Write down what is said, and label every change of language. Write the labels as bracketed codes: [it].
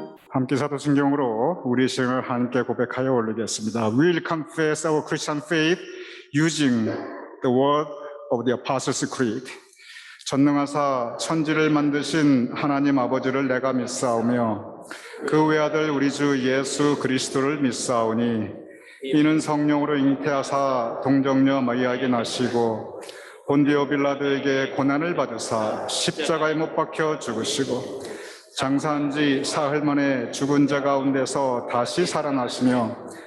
[ko] 함께 사도신경으로 우리 신앙을 함께 고백하여 올리겠습니다. [en] We will confess our Christian faith using the word of the Apostles' Creed. [ko] 전능하사 천지를 만드신 하나님 아버지를 내가 믿사오며 그 외아들 우리 주 예수 그리스도를 믿사오니 이는 성령으로 잉태하사 동정녀 마리아에게 나시고 본디오 빌라도에게 고난을 받으사 십자가에 못 박혀 죽으시고 장사한 지 사흘 만에 죽은 자 가운데서 다시 살아나시며